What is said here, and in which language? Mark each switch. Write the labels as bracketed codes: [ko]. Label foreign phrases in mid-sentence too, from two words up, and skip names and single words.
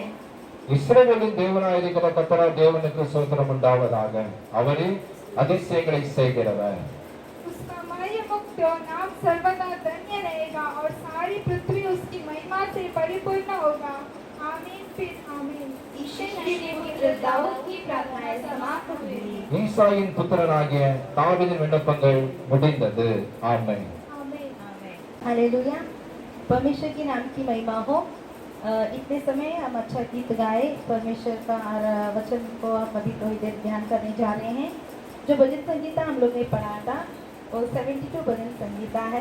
[ta] இஸ்ரவேலின் தேவனாயிருக்கிற கர்த்தராகிய தேவனுக்கு ஸ்தோத்திரம் உண்டாவதாக. அவரே அதிசயங்களை செய்கிறவர். [hi] उसका मय मुक्त नाम सर्वदा धन्य रहेगा और सारी पृथ्वी उसकी महिमा से परिपूर्ण होगा। आमीन फिर आमीन। ईशे के पुत्र दाऊद की प्रार्थनाएं समाप्त हुई। [ta] ஈசாயின் புத்திரனாகிய தாவீதின் விண்ணப்பங்கள் முடிந்தது. ஆமென். [hi] आमीन। हालेलुया। परमेश्वर के नाम की महिमा हो। इतने समय हम अच्छा गीत गाए, परमेश्वर का वचन को हम अभी थोड़ी देर ध्यान करने जा रहे हैं। जो भजन संगीता हम लोग ने पढ़ा था वो 72 भजन संगीता है।